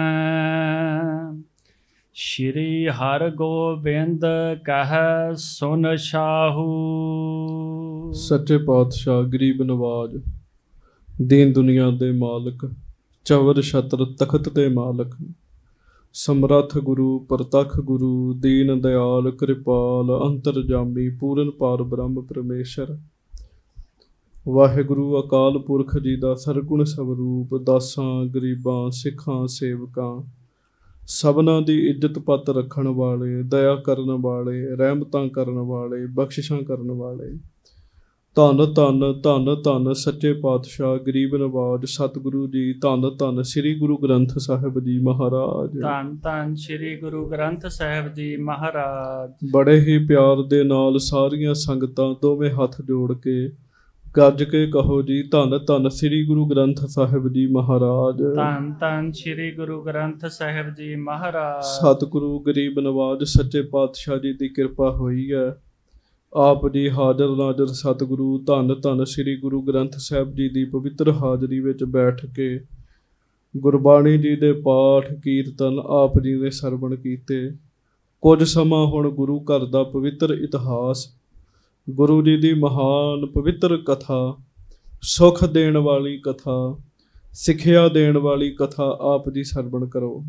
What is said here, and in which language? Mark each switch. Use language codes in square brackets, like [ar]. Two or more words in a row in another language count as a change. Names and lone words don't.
[pa] ਸ੍ਰੀ ਹਰ ਗੋਬਿੰਦ ਕਹ ਸੁਨ ਸ਼ਾਹੂ। ਸੱਚੇ ਪਾਤਸ਼ਾਹ ਗਰੀਬ ਨਿਵਾਜ਼, ਦੀਨ ਦੁਨੀਆ ਦੇ ਮਾਲਕ, ਚਵਰ ਛਤਰ ਤਖ਼ਤ ਦੇ ਮਾਲਕ, ਸਮਰੱਥ ਗੁਰੂ ਪ੍ਰਤੱਖ ਗੁਰੂ, ਦੀਨ ਦਇਆਲ ਕ੍ਰਿਪਾਲ ਅੰਤਰਜਾਮੀ ਪੂਰਨ ਪਾਰ ਬ੍ਰਹਮ ਪਰਮੇਸ਼ਰ। ਵਾਹਿਗੁਰੂ ਅਕਾਲ ਪੁਰਖ ਜੀ ਦਾ ਸਰਗੁਣ ਸਰੂਪ, ਦਾਸਾਂ ਗਰੀਬਾਂ ਸਿੱਖਾਂ ਸੇਵਕਾਂ ਸਭਨਾ ਦੀ ਇੱਜ਼ਤ ਪਤ ਰੱਖਣ ਵਾਲੇ, ਦਇਆ ਕਰਨ ਵਾਲੇ, ਰਹਿਮਤਾਂ ਕਰਨ ਵਾਲੇ, ਬਖ਼ਸ਼ਿਸ਼ਾਂ ਕਰਨ ਵਾਲੇ। ਧੰਨ ਧੰਨ ਧੰਨ ਧੰਨ ਸੱਚੇ ਪਾਤਸ਼ਾਹ ਗਰੀਬ ਨਿਵਾਜ਼ ਸਤਿਗੁਰੂ ਜੀ। ਧੰਨ ਧੰਨ ਸ੍ਰੀ ਗੁਰੂ ਗ੍ਰੰਥ ਸਾਹਿਬ ਜੀ ਮਹਾਰਾਜ। ਧੰਨ ਧੰਨ ਸ੍ਰੀ ਗੁਰੂ ਗ੍ਰੰਥ ਸਾਹਿਬ ਜੀ ਮਹਾਰਾਜ। ਬੜੇ ਹੀ ਪਿਆਰ ਦੇ ਨਾਲ ਸਾਰੀਆਂ ਸੰਗਤਾਂ ਦੋਵੇਂ ਹੱਥ ਜੋੜ ਕੇ ਗੱਜ ਕੇ ਕਹੋ ਜੀ, ਧੰਨ ਧੰਨ ਸ੍ਰੀ ਗੁਰੂ ਗ੍ਰੰਥ ਸਾਹਿਬ ਜੀ ਮਹਾਰਾਜ। ਧੰਨ ਧੰਨ ਸ੍ਰੀ ਗੁਰੂ ਗ੍ਰੰਥ ਸਾਹਿਬ ਜੀ ਮਹਾਰਾਜ। ਸਤਿਗੁਰੂ ਗਰੀਬ ਨਿਵਾਜ਼ ਸੱਚੇ ਪਾਤਸ਼ਾਹ ਜੀ [hi] की कृपा हुई है। [pa] ਆਪ ਜੀ ਹਾਜ਼ਰ ਨਾਜ਼ਰ ਸਤਿਗੁਰੂ ਧੰਨ ਧੰਨ ਸ੍ਰੀ ਗੁਰੂ ਗ੍ਰੰਥ ਸਾਹਿਬ ਜੀ ਕੀ ਪਵਿੱਤਰ ਹਾਜ਼ਰੀ ਵਿੱਚ ਬੈਠ ਕੇ ਗੁਰਬਾਣੀ ਜੀ ਦੇ ਪਾਠ ਕੀਰਤਨ ਆਪ ਜੀ ਨੇ ਸਰਵਣ ਕੀਤੇ। ਕੁਝ ਸਮਾਂ ਹੁਣ ਗੁਰੂ ਘਰ ਦਾ ਪਵਿੱਤਰ ਇਤਿਹਾਸ, ਗੁਰੂ ਜੀ ਦੀ ਮਹਾਨ ਪਵਿੱਤਰ ਕਥਾ, ਸੁਖ ਦੇਣ ਵਾਲੀ ਕਥਾ, ਸਿੱਖਿਆ ਦੇਣ ਵਾਲੀ ਕਥਾ ਆਪ ਜੀ ਸਰਵਣ ਕਰੋ।